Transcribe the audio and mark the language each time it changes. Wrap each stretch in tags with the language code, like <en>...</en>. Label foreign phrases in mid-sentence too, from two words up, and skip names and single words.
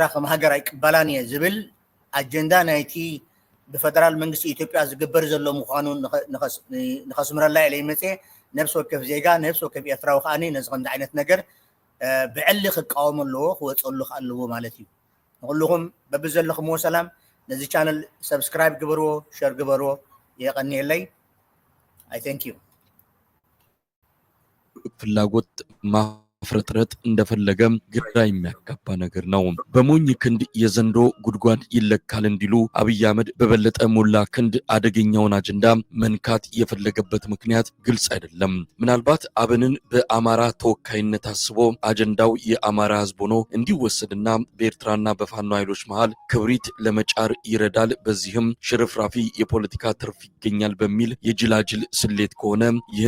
<ti>ከም ሃገር ኣይቅበላን እየ ዝብል ኣጀንዳ ናይቲ ብፌደራል መንግስቲ ኢትዮጵያ ዝግበር ዘሎ ምዃኑ ንኸስምረላ ኢለ ይመፀ ነፍሲ ወከፍ ዜጋ ነፍሲ ወከፍ ኤርትራዊ ከዓኒ ነዚ ከምዚ ዓይነት ነገር ብዕሊ ክቃወም ኣለዎ ክወፀሉ ኣለዎ ማለት እዩ ንኩልኩም በብዘለኹምዎ ሰላም ነዚ ቻነል ሰብስክራይብ ግበርዎ ሸር ግበርዎ የቀኒየለይ</ti> <en>I thank you</en> <am>ፍላጎት ፍረጥረጥ እንደፈለገ ግራ የሚያጋባ ነገር ነው። በሞኝ ክንድ የዘንዶ ጉድጓድ ይለካል እንዲሉ አብይ አህመድ በበለጠ ሞላ ክንድ አደገኛውን አጀንዳ መንካት የፈለገበት ምክንያት ግልጽ አይደለም። ምናልባት አብንን በአማራ ተወካይነት አስቦ አጀንዳው የአማራ ህዝብ ሆኖ እንዲወሰድና በኤርትራና በፋኖ ኃይሎች መሃል ክብሪት ለመጫር ይረዳል፣ በዚህም ሽርፍራፊ የፖለቲካ ትርፍ ይገኛል በሚል የጅላጅል ስሌት ከሆነ ይህን</am>